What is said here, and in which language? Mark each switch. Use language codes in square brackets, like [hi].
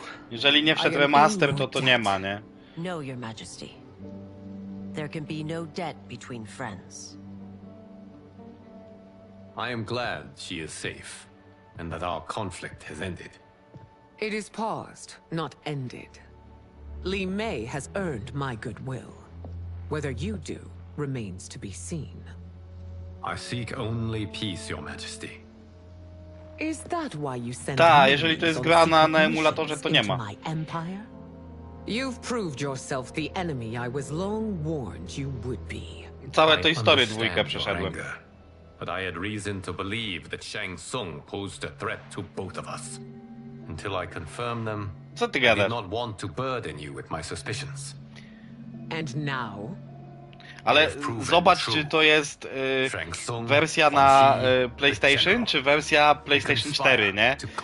[pl] Jeżeli nie wszedł remaster, to nie ma, nie? [en] No, Your Majesty. There can be no debt between friends. I am glad she is safe, and that our conflict has ended. It is paused, not ended. Li Mei has earned my goodwill. Whether you do remains to be seen. I seek only peace, Your Majesty. Is that why you sent [pl] Ta, jeżeli to jest gra na emulatorze, to nie ma. [en] my empire? You've proved yourself the enemy I was long warned you would be. [pl] Całe to historię dwójkę przeszedłem. [en] But I had reason to believe that Shang Tsung posed a threat to both of us. Until I confirmed them, [pl] Co ty [en] I [pl] gadasz? [en] did not want to burden you with my suspicions. And now? [pl] Ale zobacz, czy to jest wersja na PlayStation, czy wersja PlayStation 4, nie?